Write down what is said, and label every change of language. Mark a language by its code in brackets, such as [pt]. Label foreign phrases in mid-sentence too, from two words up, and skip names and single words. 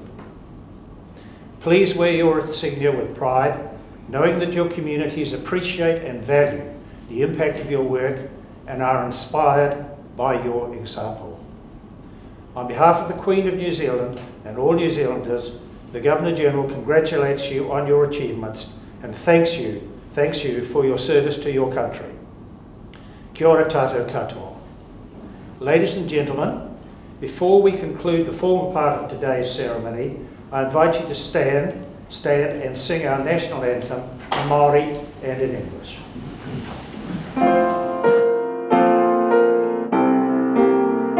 [en] Please wear your insignia with pride, knowing that your communities appreciate and value the impact of your work and are inspired by your example. On behalf of the Queen of New Zealand and all New Zealanders, the Governor-General congratulates you on your achievements and thanks you for your service to your country. [mi] Kia ora tātou katoa. [en] Ladies and gentlemen, before we conclude the formal part of today's ceremony, I invite you to stand and sing our national anthem in Māori and in English.